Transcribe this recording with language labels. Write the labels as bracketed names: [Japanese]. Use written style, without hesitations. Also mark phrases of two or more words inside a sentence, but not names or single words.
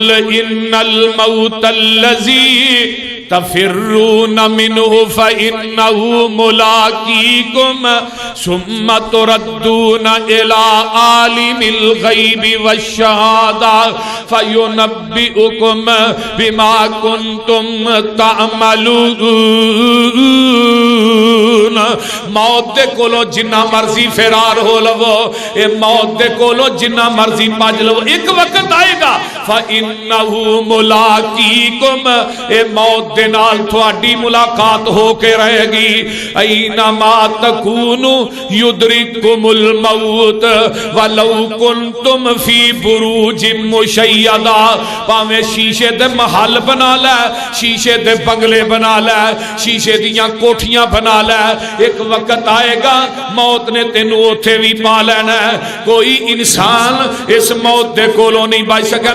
[Arabic] إن الموت الذي تفرون منه فإنه ملاقيكم ثم تردون إلى عالم الغيب والشهادة فينبئكم بما كنتم تعملون. [Punjabi] موت دے کولوں جنا مرضی فرار ہو لوو، اے موت دے کولوں جنا مرضی بھج لوو، اک وقت آئے گا [Arabic] فإنه ملاقيكم, [Punjabi] اے موت دے نال تھوڑی ملاقات ہو کے رہے گی. [Arabic] أينما تكونوا يدرككم الموت ولو كنتم في بروج مشيدة. [Punjabi] بھاویں شیشے دے محل بنا لے، شیشے دے بنگلے بنا لے، شیشے دیاں کوٹھیاں بنا لے، اک وقت آئے گا موت نے تینوں اتھے بھی پا لینا ہے. کوئی انسان اس موت دے کولوں نہیں بچ سکا.